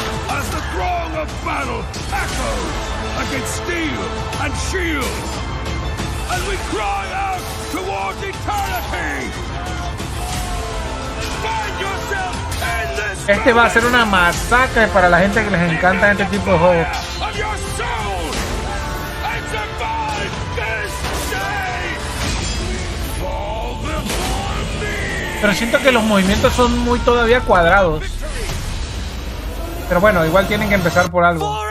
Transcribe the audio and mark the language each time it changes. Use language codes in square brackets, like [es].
[en] As the throng of battle echoes against steel and shield, as we cry out towards eternity, find yourself in this. [es] Este va a ser una masacre para la gente que les encanta este tipo de juegos. [en] Of your soul and survive this day. Fall before me. [es] Pero siento que los movimientos son muy todavía cuadrados. Pero bueno, igual tienen que empezar por algo.